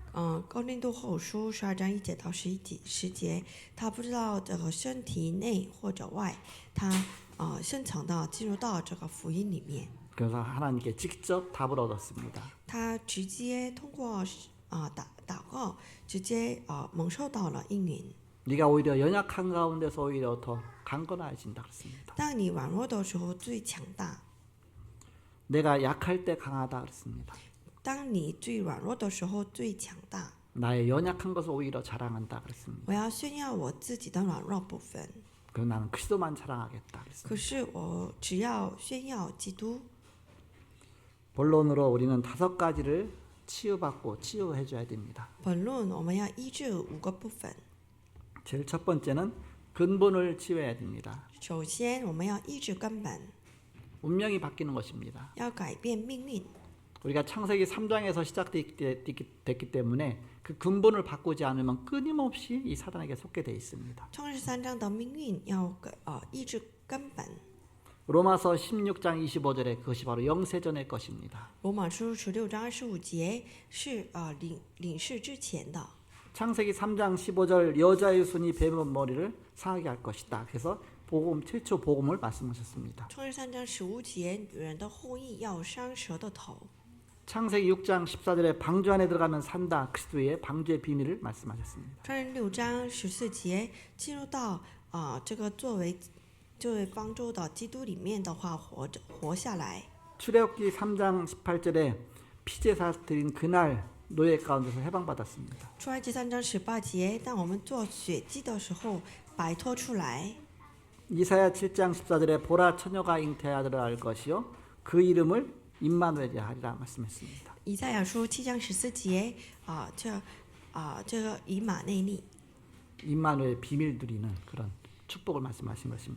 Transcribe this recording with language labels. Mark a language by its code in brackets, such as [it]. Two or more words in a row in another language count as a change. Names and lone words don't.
[zh] 哥林多后书12章1节到10节，他不知道这个身体内或者外，他深层的进入到这个福音里面。 [ko] 그래서 하나님께 직접 답을 얻었습니다. [zh] 他直接通过祷告，直接蒙受到了应允。 [ko] 네가 오히려 연약한 가운데서 오히려 더 강건해진다 그랬습니다. [zh] 当你软弱的时候最强大， [ko] 내가 약할 때 강하다 그랬습니다. [zh] 当你最软弱的时候最强大。 [ko] 나의 연약한 것을 오히려 자랑한다 그랬습니다. [zh] 我要炫耀我自己的软弱部分， [ko] 그래서 나는 그리스도만 자랑하겠다 그랬습니다. [zh] 可是我只要炫耀基督。 [ko] 본론으로 우리는 5가지를 치유받고 치유해줘야 됩니다. [zh] 本论我们要医治5个部分。 [ko] 제일 첫 번째는 근본을 치유해야 됩니다. [zh] 首先，我们要医治根本， [ko] 운명이 바뀌는 것입니다. [zh] 要改变命运。 [ko] 우리가 창세기 3장에서 시작됐기 때문에 그 근본을 바꾸지 않으면 끊임없이 이 사단에게 속게 돼 있습니다. [zh] 创世三章的命运要抑制根本。 [ko] 로마서 16장 25절에 그것이 바로 영세전의 것입니다. [zh] 罗马书16章25节是领事之前的。 [ko] 창세기 3장 15절 여자의 손이 뱀의 머리를 상하게 할 것이다. 그래서 복음 최초 복음을 말씀하셨습니다. [zh] 创世三章15节，女人的后裔要伤蛇的头。 [ko] 창세기 6장 14절에 방주 안에 들어가면 산다. 그리스도의 방주의 비밀을 말씀하셨습니다. [zh] 创世6章14节进入到这个作为方舟的基督里面的话，活下来。 [ko] 출애굽기 3장 18절에 피제사 드린 그날 노예 가운데서 해방받았습니다. [zh] 出埃及3章18节，当我们做血祭的时候摆脱出来。 [ko] 이사야 7장 14절에 보라 처녀가 잉태하리라 할 것이요 그 이름을 임마누엘이라 하리라 말씀했습니다. [zh] 以赛亚书7章14节这个以马内利 [ko] 임마누엘 비밀 누리는 그런 축복을 말씀하신 것입니다.